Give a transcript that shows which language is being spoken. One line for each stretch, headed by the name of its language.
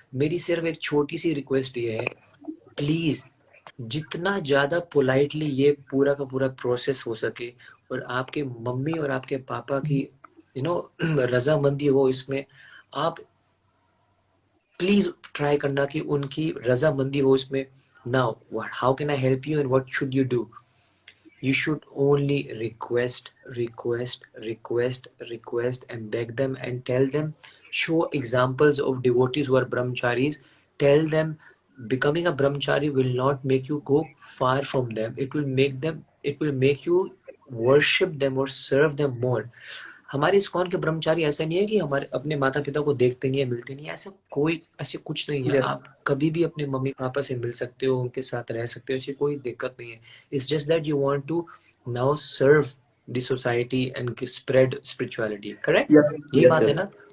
Hindi: मेरी सिर्फ एक छोटी सी रिक्वेस्ट ये है, प्लीज जितना ज्यादा पोलाइटली ये पूरा का पूरा प्रोसेस हो सके, और आपके मम्मी और आपके पापा की रजामंदी हो इसमें, आप प्लीज ट्राई करना कि उनकी रजामंदी हो इसमें।
English: Now how can I help you and what should you do? You should only request and beg them and tell them, show examples of devotees who are brahmacharis. Tell them becoming a brahmachari will not make you go far from them. It will make you worship them or serve them more.
Hindi: हमारे ISKCON के ब्रह्मचारी ऐसा नहीं है कि हमारे अपने माता पिता को देखते नहीं है, मिलते नहीं है, ऐसे कुछ नहीं है। आप कभी भी अपने मम्मी पापा से मिल सकते हो, उनके साथ रह सकते हो, ऐसी कोई दिक्कत नहीं है।
English: It's just that you want to now serve the society and spread spirituality, correct?
Hindi: यही बात है ना?